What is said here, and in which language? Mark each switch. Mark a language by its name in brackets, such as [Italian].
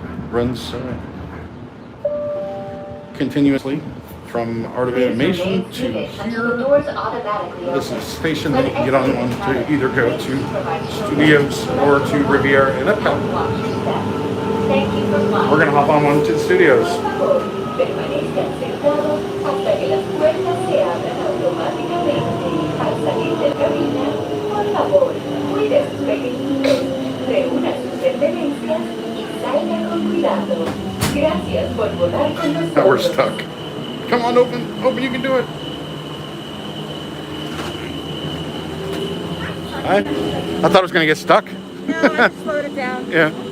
[English] Runs continuously from Art of Animation to Until the here. doors automatically This is open. a station that you can get on to either go to Studios or to Riviera and Epcot. Thank you for flying. We're going to hop on one to the studios. [Spanish] Permanezcan sentados hasta que las puertas se abran automáticamente. Al salir de cabina, por favor, cuide sus pequeñitos, reúna sus pertenencias y salga con cuidado. Gracias por volar con nosotros. [English] Now we're stuck. Come on, open, you can do it. I thought I was going to get stuck. No, I just slowed it down. Yeah.